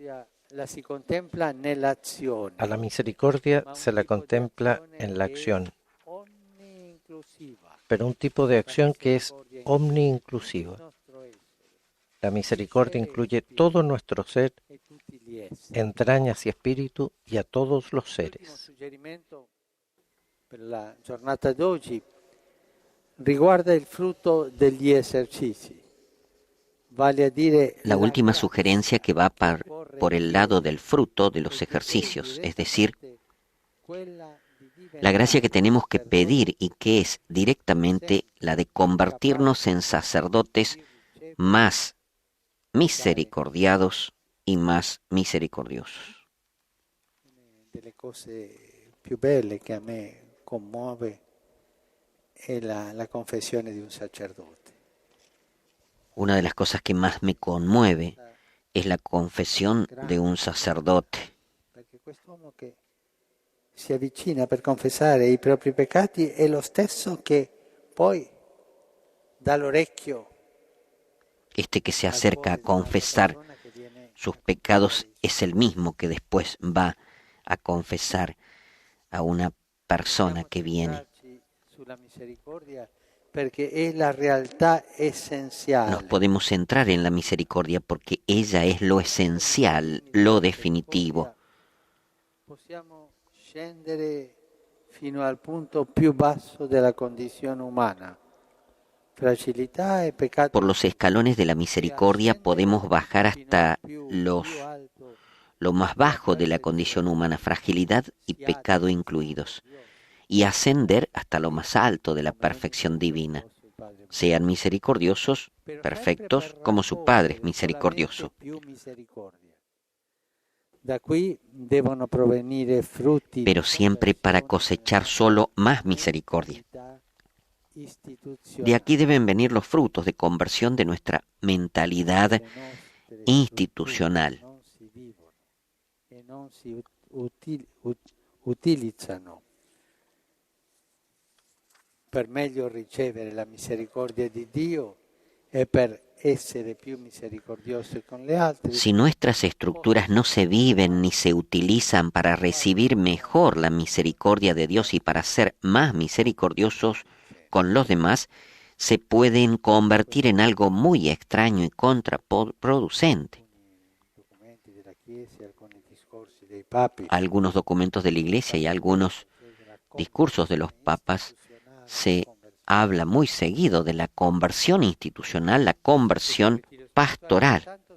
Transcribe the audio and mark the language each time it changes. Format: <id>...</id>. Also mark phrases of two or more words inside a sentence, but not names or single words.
<es>A la misericordia se la contempla en la acción, pero un tipo de acción que es omni-inclusiva. La misericordia incluye todo nuestro ser, entrañas y espíritu, y a todos los seres.</es> <it>La giornata d'oggi riguarda il frutto degli esercizi. Vale a dire</it> <es>La última sugerencia que va por el lado del fruto de los ejercicios, es decir, la gracia que tenemos que pedir y que es directamente la de convertirnos en sacerdotes más misericordiados y más misericordiosos.</es> <it>Delle cose più belle che a me commuove è la confessione di un sacerdote.</it> <es>Una de las cosas que más me conmueve es la confesión de un sacerdote.</es> <it>Perché quest'uomo che si avvicina per confessare i propri peccati è lo stesso che poi dà l'orecchio.</it> <es>Este que se acerca a confesar sus pecados es el mismo que después va a confesar a una persona que viene. Nos podemos centrar en la misericordia porque ella es lo esencial, lo definitivo.</es> <it>Possiamo scendere fino al punto più basso della condizione umana. Fragilità e peccato.</it> <es>Por los escalones de la misericordia podemos bajar hasta lo más bajo de la condición humana, fragilidad y pecado incluidos, y ascender hasta lo más alto de la perfección divina. Sean misericordiosos, perfectos, como su Padre es misericordioso. Pero siempre para cosechar solo más misericordia. De aquí deben venir los frutos de conversión de nuestra mentalidad institucional.</es> <it>Non si utilizzano per meglio ricevere la misericordia di Dio e per essere più misericordiosi con le altre.</it> <es>Si nuestras estructuras no se viven ni se utilizan para recibir mejor la misericordia de Dios y para ser más misericordiosos con los demás, se pueden convertir en algo muy extraño y contraproducente. Algunos documentos de la Iglesia y algunos discursos de los papas se habla muy seguido de la conversión institucional, la conversión pastoral.</es>